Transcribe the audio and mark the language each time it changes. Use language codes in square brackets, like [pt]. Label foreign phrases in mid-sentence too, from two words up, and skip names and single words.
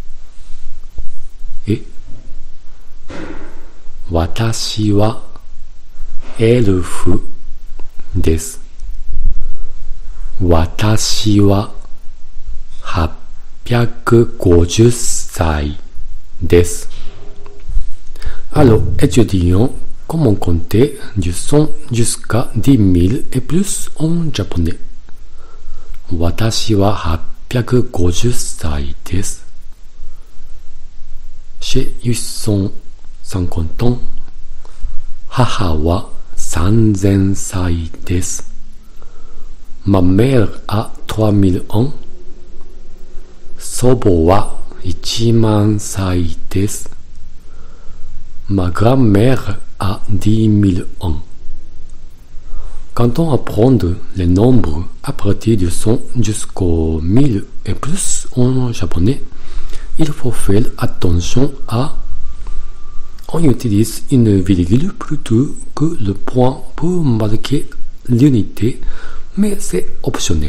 [ja] 私はエルフです。私は850歳です。 [fr] Alors, étudions comment compter du son jusqu'à 10 000 et plus en japonais. [ja] 私は850歳です。 [fr] J'ai 850 ans. [ja] 母は3000歳です。 [fr] Ma mère a 3000 ans. [ja] 祖母は1万歳です。 [fr] Ma grand-mère a 10 000 ans. Quand on apprend les nombres à partir du son jusqu'au 1000 et plus en japonais, il faut faire attention à on utilise une virgule plutôt que le point pour marquer l'unité, mais c'est optionnel.